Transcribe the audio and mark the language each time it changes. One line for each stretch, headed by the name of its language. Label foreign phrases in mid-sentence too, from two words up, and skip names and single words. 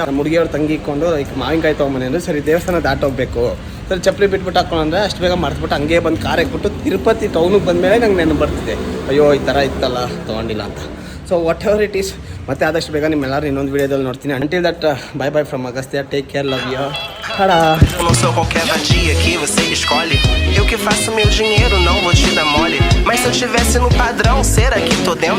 Kannada: ನಮ್ಮ ಹುಡುಗಿಯವ್ರು ತಂಗಿ ಇಟ್ಕೊಂಡು ಲೈಕ್ ಮಾವಿನಕಾಯಿ ತೊಗೊಂಬನೆ ಅಂದರೆ ಸರಿ ದೇವಸ್ಥಾನ ದಾಟೋಗ್ಬೇಕು. ಸರಿ ಚಪ್ಪಲಿ ಬಿಟ್ಬಿಟ್ಟು ಹಾಕೊಂಡ್ರೆ ಅಷ್ಟು ಬೇಗ ಮಾಡ್ಬಿಟ್ಟು ಹಂಗೆ ಬಂದು ಕಾರ್ ಹಾಕ್ಬಿಟ್ಟು ತಿರುಪತಿ ಟೌನಿಗೆ ಬಂದಮೇಲೆ ನಂಗೆ ನೆನಪು ಬರ್ತಿದೆ, ಅಯ್ಯೋ ಈ ಥರ ಇತ್ತಲ್ಲ ತೊಗೊಂಡಿಲ್ಲ ಅಂತ.
English: so whatever it is,
Kannada: ಮತ್ತೆ ಆದಷ್ಟು ಬೇಗ ನಿಮ್ಮೆಲ್ಲರೂ ಇನ್ನೊಂದು ವೀಡಿಯೋದಲ್ಲಿ ನೋಡ್ತೀನಿ.
English: until that bye bye from ಅಗಸ್ತ್ಯ. take care, love you.
Portuguese: Eu não sou qualquer vadia que você escolhe. Eu que faço meu dinheiro, não vou te dar mole. Mas se eu tivesse no padrão, será que tô dentro?